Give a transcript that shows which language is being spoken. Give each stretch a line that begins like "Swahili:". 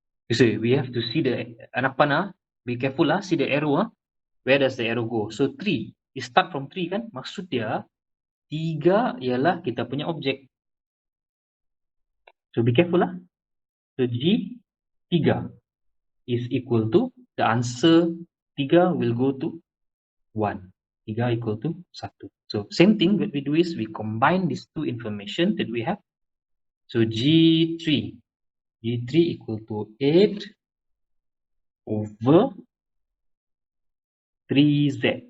English: You see, we have to see the
Malay: anak panah.
English: Be careful lah, see the arrow. Where does the arrow go? So 3, it start from 3 kan?
Malay: Maksud dia 3 ialah kita punya objek.
English: So be careful lah. So G 3 is equal to, the answer 3 will go to 1. 3 equal to 1. So same thing what we do is we combine these two information that we have. So G3 equal to 8 over 3Z.